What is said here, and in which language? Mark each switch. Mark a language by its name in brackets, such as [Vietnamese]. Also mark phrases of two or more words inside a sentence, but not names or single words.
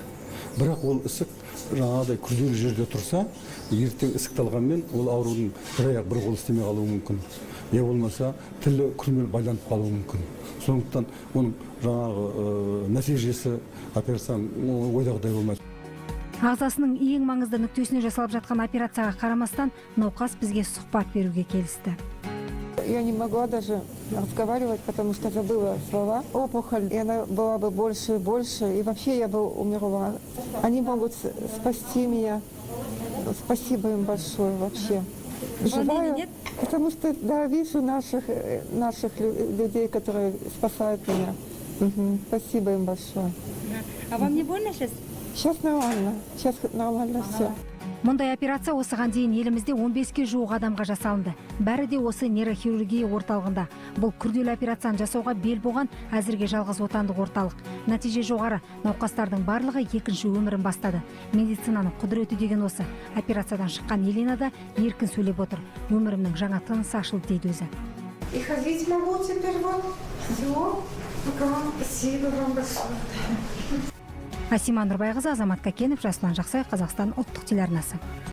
[Kazakh] Бірақ ол ісік жаңағыдай күрделі жерде тұрса, ертең ісікті алғанмен ол аурудың бір аяқ бір қол істемей қалуы мүмкін. Не болмаса тілі күрмеліп байланып қалуы мүмкін. Сондықтан оның жаңағы нәтижесі операцияның ойдағыдай болмайды. Ағзасының ең маңызды нүктесіне жасалып жатқан операцияға қарамастан науқас бізге сұхбат беруге келісті. [Russian] Я не могла даже разговаривать, потому что забыла слова. Опухоль, и она была бы больше и больше, и вообще я бы умерла. Они могут спасти меня. Спасибо им большое вообще. Желаю, нет? Потому что, да, вижу наших людей, которые спасают меня. Спасибо им большое. А вам не больно сейчас? Сейчас нормально все. [Kazakh] Мұндай операция осыған дейін елімізде 15-ке жуық адамға жасалынды. Бәрі де осы нейрохирургия орталығында. Бұл күрделі операцияны жасауға бел буған әзірге жалғыз отандық орталық. Нәтиже жоғары. Науқастардың барлығы екінші өмірін бастады. Медицинаның құдіреті деген осы. Операциядан шыққан Елена да еркін сөйлеп отыр. Өмірімнің жаңа тынысы ашылды дейді өзі. [Russian] И ходить могу теперь вот. Все. Спасибо вам большое. [Kazakh] Асима Нұрбайқызы, Азамат Кәкенов, Жасұлан Жақсай, Қазақстан ұлттық телеарнасы.